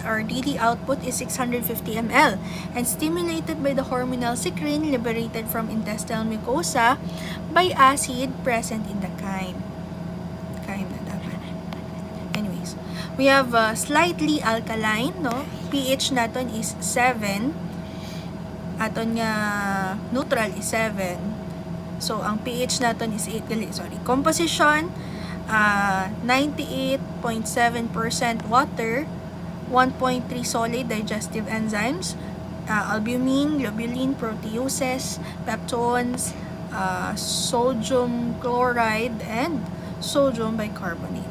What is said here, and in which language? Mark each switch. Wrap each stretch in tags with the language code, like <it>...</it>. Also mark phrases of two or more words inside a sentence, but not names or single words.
<en>Our DD output is 650 ml and stimulated by the hormonal secrete liberated from intestinal mucosa by acid present in the chyme. Anyways, we have slightly alkaline, no?</en> <tl>pH natin is 7.</tl> <hil>Aton nga neutral is 7.</hil> <en>So,</en> <tl>ang pH natin is 8.</tl> <en>Composition, 98.7% water, 1.3 solid digestive enzymes, albumin, globulin, proteoses, peptones, sodium chloride, and sodium bicarbonate.</en>